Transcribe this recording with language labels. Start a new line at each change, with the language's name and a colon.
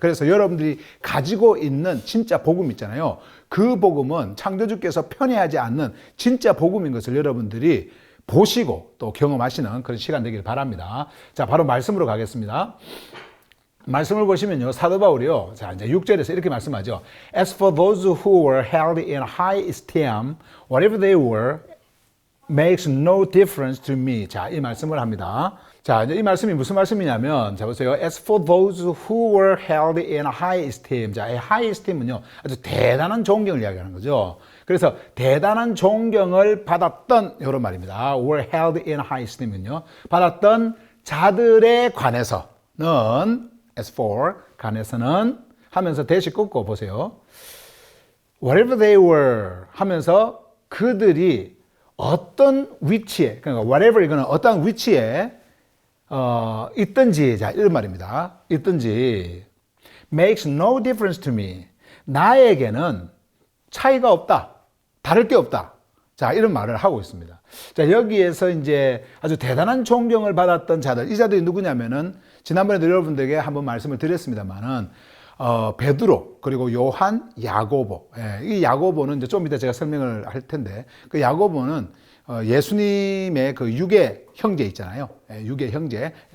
Korean: 그래서 여러분들이 가지고 있는 진짜 복음 있잖아요. 그 복음은 창조주께서 편애하지 않는 진짜 복음인 것을 여러분들이 보시고 또 경험하시는 그런 시간 되길 바랍니다. 자, 바로 말씀으로 가겠습니다. 말씀을 보시면요, 사도 바울이요, 자, 이제 6절에서 이렇게 말씀하죠.
English: As for those who were held in high esteem, whatever they were makes no difference to me.
Korean: 자, 이 말씀을 합니다. 자, 이제 이 말씀이 무슨 말씀이냐면, 자, 보세요.
English: As for those who were held in high esteem.
Korean: 자, 이 high esteem은요, 아주 대단한 존경을 이야기하는 거죠. 그래서 대단한 존경을 받았던, 이런 말입니다.
English: were held in high esteem
Korean: 은요, 받았던 자들에 관해서는, as for, 관해서는 하면서 대시 긋고 보세요.
English: Whatever they were
Korean: 하면서 그들이 어떤 위치에, 그러니까 whatever 이거는 어떤 위치에 있든지, 자, 이런 말입니다. 있든지
English: makes no difference to me.
Korean: 나에게는 차이가 없다. 다를 게 없다. 자, 이런 말을 하고 있습니다. 자, 여기에서 이제 아주 대단한 존경을 받았던 자들, 이 자들이 누구냐면은, 지난번에도 여러분들에게 한번 말씀을 드렸습니다만은, 베드로, 그리고 요한, 야고보. 이 야고보는 이제 좀 이따 제가 설명을 할 텐데, 그 야고보는 예수님의 그 유괴 형제 있잖아요. 유괴 형제.